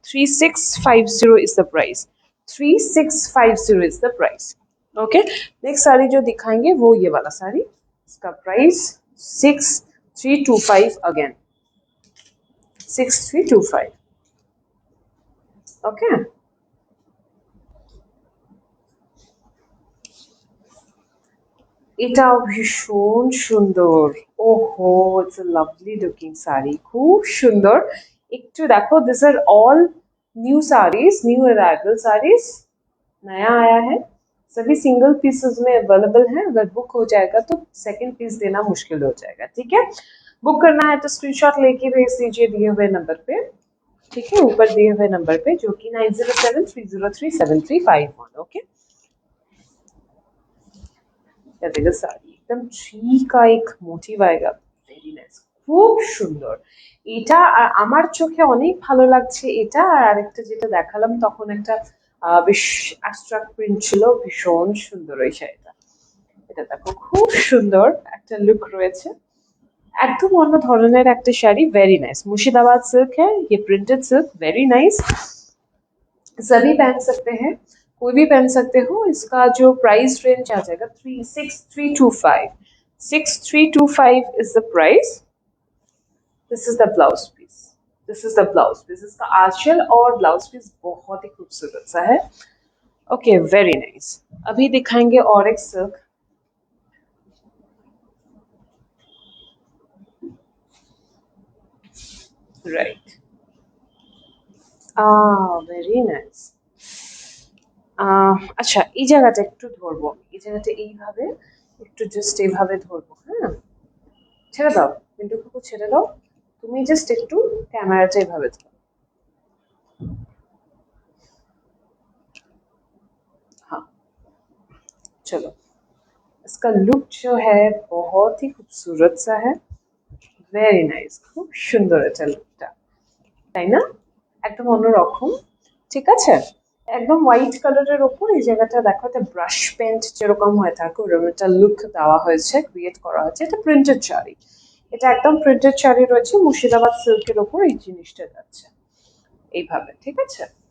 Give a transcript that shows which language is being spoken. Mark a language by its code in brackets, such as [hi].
[en] 3650 is the price, 3650 is the price। [hi] Okay, next sari जो दिखाएंगे वो ये वाला साड़ी, इसका प्राइस 6325 अगेन, 6325। [bn] ओके, এটাও ভীষণ সুন্দর। ওহো, [en] it's a lovely looking sari, [bn] খুব সুন্দর। একটু দেখো, [en] this are all new saris, new arrival saris, [hi] नया आया है, सभी सिंगल पीसेस में अवेलेबल है। अगर बुक हो जाएगा तो सेकंड पीस देना मुश्किल हो जाएगा, ठीक है? बुक करना है तो स्क्रीनशॉट लेके भेज दीजिए दिए हुए नंबर पे, ठीक है? ऊपर दिए हुए नंबर पे, जो कि 9073037351। ओके, या देखो साड़ी एकदम ट्री का एक मोटिव आएगा, [bn] ভেরি নাইস, খুব সুন্দর। এটা আমার চোখে অনেক ভালো লাগছে এটা, আর আরেকটা যেটা দেখালাম তখন একটা বেশ অ্যাবস্ট্রাক্ট প্রিন্ট ছিল, ভীষণ সুন্দর ওই শাড়িটা। এটা দেখো, খুব সুন্দর একটা লুক রয়েছে, একদম অন্য ধরনের একটা sari, very nice. [hi] Murshidabad silk है ये, प्रिंटेड सिल्क, वेरी नाइस, सभी पहन सकते हैं, कोई भी पहन सकते हो। इसका जो प्राइस रेंज आ जाएगा 6325, [en] 6325 is the price. This is the blouse piece, [hi] this is the blouse piece, इसका आंचल और ब्लाउज पीस बहुत ही खूबसूरत सा है। Okay, very nice. अभी दिखाएंगे और एक सिल्क, राइट, वेरी नाइस। [bn] আচ্ছা, এই জায়গাটা একটু ধরবো, এই জায়গাটা এইভাবে একটু জাস্ট এইভাবে ধরবো, হ্যাঁ? ছেড়ে দাও, কিন্তু কুকু ছেড়ে দাও, তুমি জাস্ট একটু ক্যামেরাটা এইভাবে ধরো। [hi] हाँ, चलो, इसका लुक जो है बहुत ही खूबसूरत सा है, वेरी नाइस, [bn] খুব সুন্দর এটা লুকটা, তাই না? একদম অন্যরকম, ঠিক আছে? একদম হোয়াইট কালারের ওপর এই জায়গাটা দেখো, একটা ব্রাশ পেন্ট যেরকম হয়ে থাকে ওরকম একটা লুক দেওয়া হয়েছে, ক্রিয়েট করা হয়েছে। এটা প্রিন্টেড শাড়ি, এটা একদম প্রিন্টেড শাড়ি রয়েছে, মুর্শিদাবাদ সিল্কের ওপর এই জিনিসটা যাচ্ছে এইভাবে, ঠিক আছে?